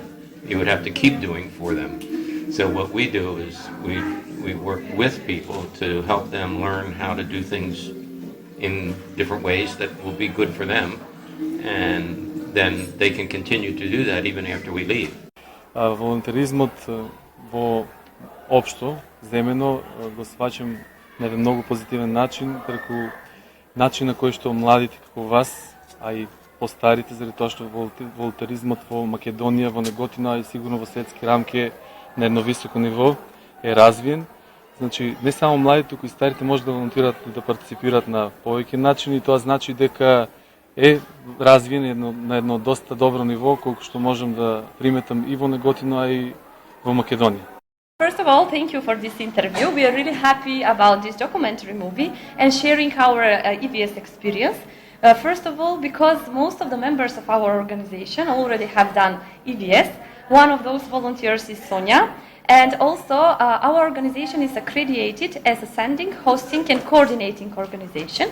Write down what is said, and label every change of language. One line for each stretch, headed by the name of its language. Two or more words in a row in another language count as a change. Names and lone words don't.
English: You would have to keep doing for them. So what we do is we work with people to help them learn how to do things in different ways that will be good for them, and then they can continue to do that even after we leave.
Macedonian: Волонтеризмот во општо земено го сваќам на еден многу позитивен начин, преку начин на кој што младите како вас, а и постарите, заради тоа што волонтеризмот во Македонија, во Неготино, а и сигурно во светски рамки на едно високо ниво е развиен. Значи, не само младите, туку и старите може да волонтират и да партиципират на повеќе начини, и тоа значи дека е развиен на едно доста добро ниво, колку што можам да приметам и во Неготино, а и во Македонија.
English: First of all, thank you for this interview. We are really happy about this documentary movie and sharing our EVS experience. First of all, because most of the members of our organization already have done EVS. One of those volunteers is Sonia. And also, our organization is accredited as a sending, hosting, and coordinating organization.